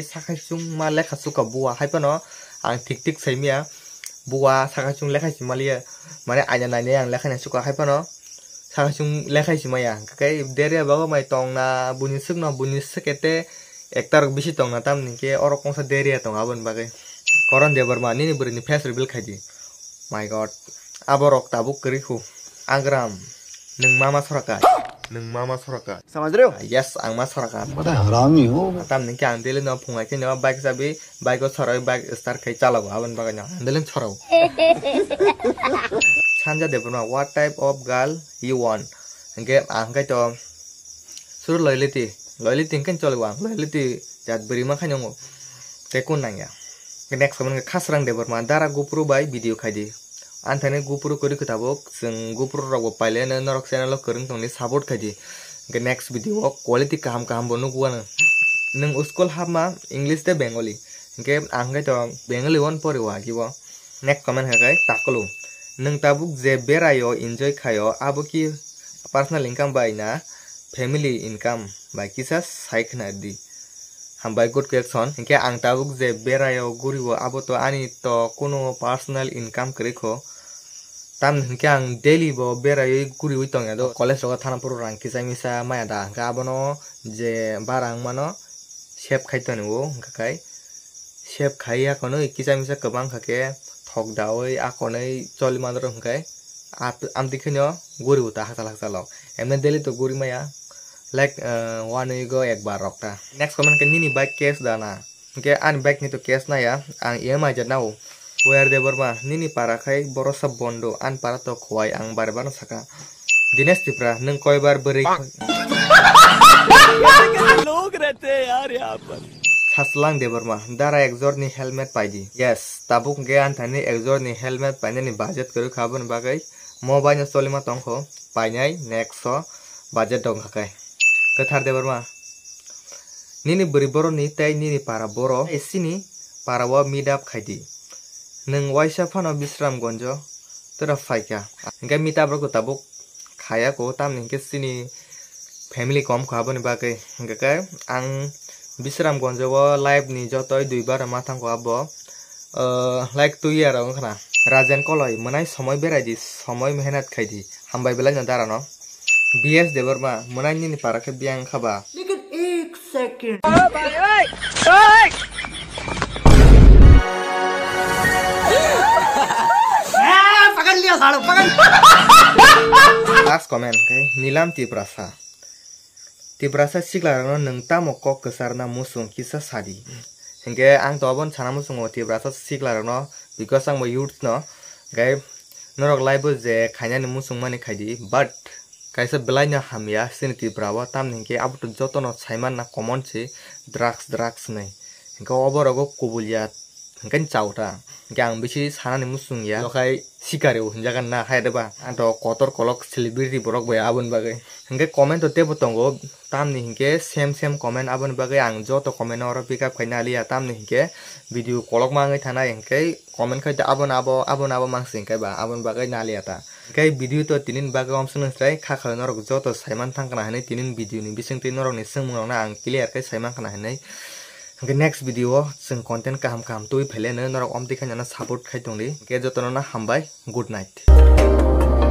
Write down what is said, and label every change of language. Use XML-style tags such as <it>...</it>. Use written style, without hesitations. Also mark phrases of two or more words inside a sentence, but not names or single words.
<trp>sakai sung ma lekha suka buwa haipano ang tik saimia buwa sakai sung lekha simalia mane anya nai ang lekha na suka haipano sakai sung lekha simaya kai deria bago mai tong na bunisuk ete ektar bisi tong na tam ninke oro kongsa deria tong abon bagai koron deborma nini burini</trp> <en>face reveal</en> <trp>khaidi</trp> <en>my god</en> <trp>aborok tabuk keriku agram nung mama soraka</trp> <hi>समझ रहे हो</hi> <trp>yes ang ma soraka</trp> <hi>बड़ा हरामी हो</hi> <trp>tam ninke ang dele no phungai ke no bike sabi bike o sorai</trp> <en>bike start</en> <trp>khai chalago abon bagai no delen sorau Sanja deborma</trp> <en>what type of girl you want</en> <trp>ge ang kai to sur loyalty kan cholwa loyalty jat beri ma khanyo te kun nangya</trp> <en>next comment</en> <trp>khasrang deborma dara gopro bai video khaidi anthane gopro kori khatabok jeng gopro rogo paile na norok channel lo korung tongni support khaidi ge</trp> <en>next video quality</en> <trp>kaham bono guana nung uskol hama english te bengali ge ang kai to bengali one pore wa gibo</trp> <en>next comment</en> <trp>hagai takolo nung tabuk je berayo enjoy khayo aboki</trp> <en>personal income</en> <trp>bai na</trp> <en>family income</en> <trp>bai kisa saikna di hambai</trp> <en>good question</en> <trp>inke ang tabuk je berayo guribo abo to ani to kono</trp> <en>personal income</en> <trp>kriko tam inke ang daily bo berayo guri uitong ado college ro thana puru rang kisa misa maya da ga abono je barang mano chef khaitoni wo kai chef khaiya kono kisa misa kabang khake thok dawai akonai choli mandro hangkai amtikhnyo guri uta hakal emne daily to guri maya</trp> <en>like one go</en> <trp>ekbar rokta</trp> <en>next comment</en> <trp>ke nini</trp> <en>bike case</en> <trp>dana ke an bike ni to case na ya ang EMI janau where deborma nini para khai borosa bondo an para to khwai ang barbar saka dinesh tipra nung koi bar beri</trp> <hi>लोग रहते हैं यार यहाँ पर</hi> <trp>Haslang deborma dara exor ni helmet paidi yes tabuk ge anthani exor ni helmet paine ni budget kuru khabon bagai mobile solima tongkho painai next budget dong khakai kathar deborma nini beri boro ni tai nini para boro esini para wa</trp> <en>meet up</en> <trp>khaidi nung waisa phano bisram gonjo tora faika ge</trp> <en>meet up</en> <trp>ro tabuk khaya ko tam ninke sini family kom khabon bagai gakai ang Bisram gonjo live ni jotoi duibar mathang ko abo like 2 year ong khana rajen koloi manai somoy berai di somoy mehnat khaidi hambai bela na dara no BS deborma manai ni para ke biang khaba</trp> <hi>लेकिन 1 सेकंड पकड़ लिया सालो पकड़</hi> <en>last comment okay</en> <trp>nilam tiprasa siklarano nung tamo kok kesarna musung kisa sadi hingga ang tobon chana musung tiprasa siklarano because ang mo youth no gai norok live je khaina ni musung mani khaidi but kaisa belanya hamya sin tiprawa tam hingke abutu jotono saiman na common che drugs nei hingga oborogo kubulia hingkai chauta gang bisi sanani musung ya lokai sikare hunjagan na haideba anto kotor kolok celebrity borok bai abon bagai hingkai comment to tebo tongo tamni hingke</trp> <en>same comment</en> <trp>abon bagai ang joto comment oro</trp> <en>pick up</en> <trp>khaina liya tamni hingke video kolok mangai thana hingkai comment khaita abon abo mangsing kai ba abon bagai nalia ta hingkai video to tinin bagai omsung sai khakha norok joto saiman thangkana hanai tinin video ni bisingti norok ni sungmung na ang clear kai saiman kana hanai hingke</trp> <en>next video</en> <trp>sing content kaham tui phele ne norok omti khanya na support khai tongli ke jotono na hambai</trp> <en>good night.</en>